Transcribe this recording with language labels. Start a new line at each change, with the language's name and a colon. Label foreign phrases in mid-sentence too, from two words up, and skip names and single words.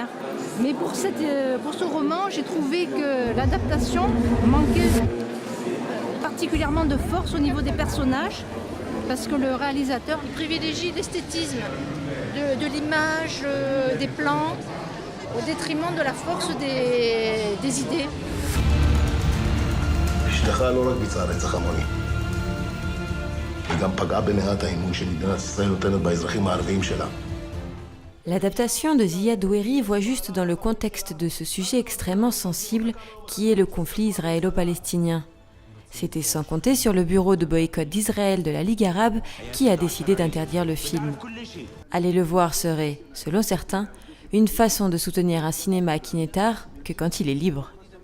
French: Mais pour ce roman, j'ai trouvé que l'adaptation manquait particulièrement de force au niveau des personnages parce que le réalisateur privilégie l'esthétisme de l'image, des plans, au détriment de la force des idées.
Hebrew: אשתך לא רק ביצעה רצח המוני, היא גם פגעה במעט האמון שמדינת ישראל נותנת באזרחים הערביים שלה.
French: L'adaptation de Ziad Doueri voit juste dans le contexte de ce sujet extrêmement sensible qui est le conflit israélo-palestinien. C'était sans compter sur le bureau de boycott d'Israël de la Ligue arabe qui a décidé d'interdire le film. Aller le voir serait, selon certains, une façon de soutenir un cinéma qui n'est art que quand il est libre.